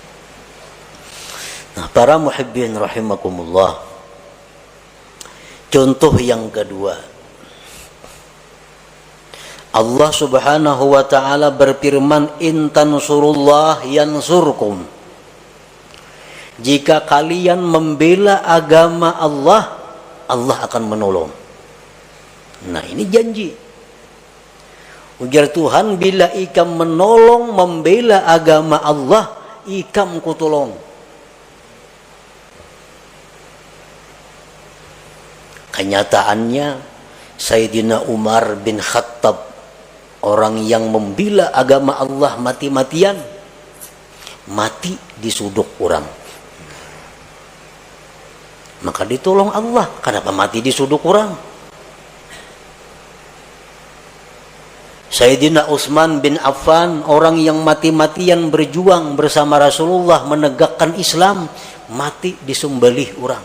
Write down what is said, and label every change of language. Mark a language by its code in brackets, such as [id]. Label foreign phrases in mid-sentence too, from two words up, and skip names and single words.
[bjn] Nah, para muhibbin rahimakumullah, contoh yang kedua, Allah [ar] subhanahu wa ta'ala [bjn] berfirman, [ar] in tansurullah yansurkum. [bjn] Jika kalian membela agama Allah, Allah akan menolong. Nah, ini janji. Ujar Tuhan, bila ikam menolong membela agama Allah, ikam kutolong. Kenyataannya Sayyidina Umar bin Khattab, orang yang membela agama Allah mati-matian, mati di suduk orang. Maka ditolong Allah. Kenapa mati di suduk orang? Sayyidina Utsman bin Affan, orang yang mati-matian berjuang bersama Rasulullah menegakkan Islam, mati disembelih orang.